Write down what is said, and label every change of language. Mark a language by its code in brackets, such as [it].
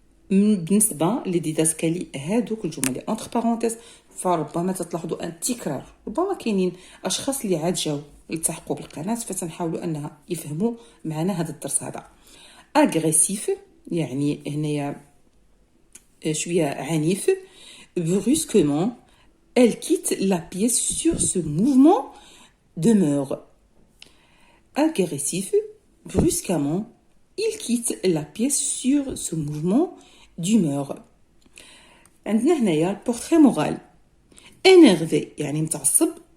[ar] بالنسبه لديداسكالي هادوك الجمل اللي انتر بارونتيز فربما تلاحظوا ان تكرار، ربما كاينين اشخاص اللي عاد جاو يلتحقوا بالقناه فتنحاولوا انها يفهموا معنا هذا الدرس هذا. اغريسيف يعني هنايا شويه عنيف. [fr] brusquement elle quitte la pièce sur ce mouvement demeure. Agressif, brusquement il quitte la pièce sur ce mouvement d'humeur. [ar] عندنا هنايا البورتري مورال. énervé يعني متعصب.